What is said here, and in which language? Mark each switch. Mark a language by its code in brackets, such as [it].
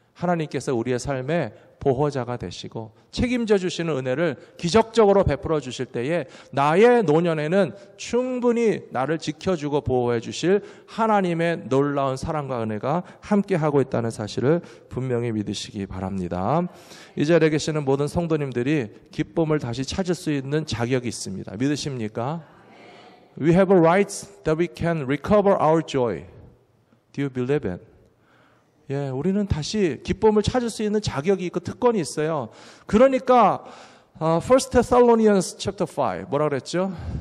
[ko] 하나님께서 우리의 삶의 보호자가 되시고 책임져 주시는 은혜를 기적적으로 베풀어 주실 때에 나의 노년에는 충분히 나를 지켜주고 보호해 주실 하나님의 놀라운 사랑과 은혜가 함께하고 있다는 사실을 분명히 믿으시기 바랍니다. 이 자리에 계시는 모든 성도님들이 기쁨을 다시 찾을 수 있는 자격이 있습니다. 믿으십니까? [en] We have a right that we can recover our joy. Do you believe it? [ko] 예, 우리는 다시 기쁨을 찾을 수 있는 자격이 있고 특권이 있어요. 그러니까 First Thessalonians chapter 5 뭐라 그랬죠?